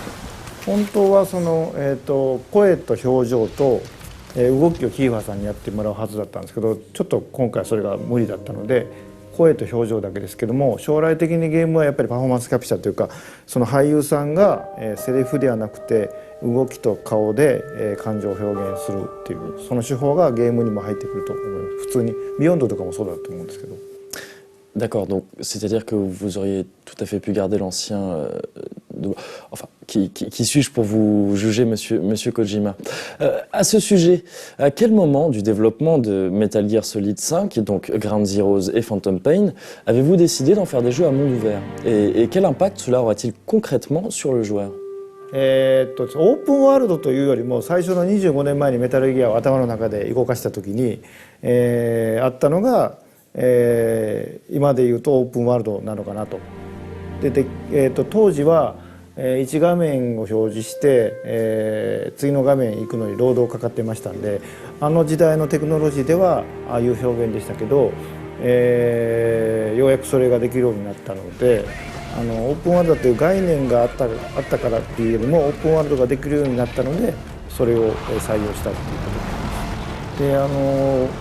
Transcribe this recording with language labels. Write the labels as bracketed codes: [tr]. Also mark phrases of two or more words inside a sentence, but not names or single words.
[ja] 本当はその、声と表情と、動きをキーファーさんにやってもらうはずだったんですけど、ちょっと今回それが無理だったので声と表情だけですけども、将来的にゲームはやっぱりパフォーマンスキャプチャーというかその俳優さんが、セリフではなくて、 動きと顔で、感情を表現するっていうその手法がゲームにも入ってくると思います。普通にビヨンドとかもそうだと思うんですけど。 [fr] D'accord, donc c'est-à-dire que vous auriez tout à fait pu garder l'ancien... Enfin, qui suis-je pour vous juger, monsieur Kojima à ce sujet, à quel moment du développement de Metal Gear Solid 5, donc Ground Zeroes et Phantom Pain, avez-vous décidé d'en faire des jeux à monde ouvert et quel impact cela aura-t-il concrètement sur le joueur? [ja] オープンワールドというよりも最初の25年前にメタルギアを頭の中で動かした時に、あったのが、今でいうとオープンワールドなのかなと。で、当時は、1画面を表示して、次の画面行くのに労働かかってましたんで、あの時代のテクノロジーではああいう表現でしたけど、ようやくそれができるようになったので、オープンワールドという概念があったからっていうよりもオープンワールドができるようになったのでそれを採用したっていうことになります。